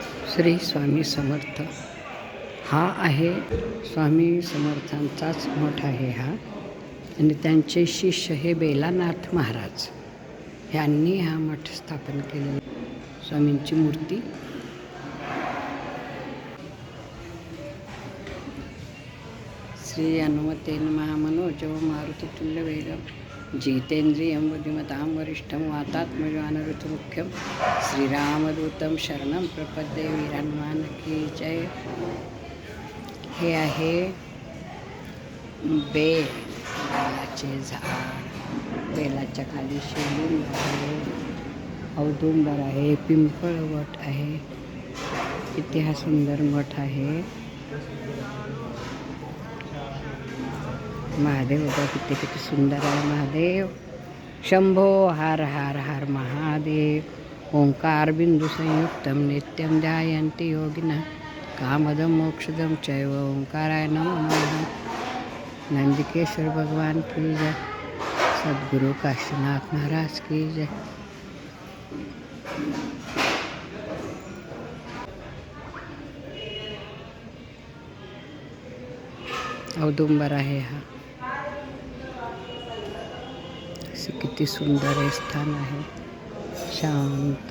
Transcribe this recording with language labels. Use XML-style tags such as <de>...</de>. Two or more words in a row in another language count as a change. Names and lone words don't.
<mr>श्री स्वामी समर्थ हा आहे स्वामी समर्थांचाच मठ आहे हा. आणि त्यांचे शिष्य हे बेलानाथ महाराज यांनी हा मठ स्थापन केलेला. स्वामींची मूर्ती</mr> <sa>श्री हनुमते नमः. मनोजव मारुततुल्यवेगं जितेन्द्रियं बुद्धिमतां वरिष्ठं वातात्मजानरुतमुख्यं श्रीरामदूतं शरणं प्रपद्ये.</sa> <hi>वीर हनुमान की जय.</hi> <mr>हे आहे बेलाचे झाड. बेलाच्या खाली शिवलिंग आहे, औदुंबर आहे, पिंपळवट आहे. किती हा सुंदर मठ आहे. महादेव बघा किती सुंदर आहे.</mr> <sa>महादेव शंभो हर हर हर महादेव. ओंकार बिंदू संयुक्तम नित्यम ध्यायन्ति योगिनः कामदम मोक्षदम चैव ओंकाराय नमो नमः.</sa> <hi>नंदिकेश्वर भगवान की जय. सद्गुरु काशीनाथ महाराज की जय.</hi> <mr>औदुंबर आहे हा. असे किती सुंदर हे स्थान आहे, शांत.</mr>